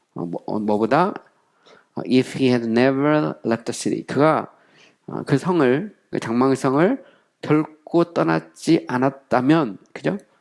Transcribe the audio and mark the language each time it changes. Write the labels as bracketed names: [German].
[Korean] 뭐보다? [English] If he had never left the city. [Korean] 그가 그 성을, 그 장망의 성을 결코 떠나지 않았다면, 그죠?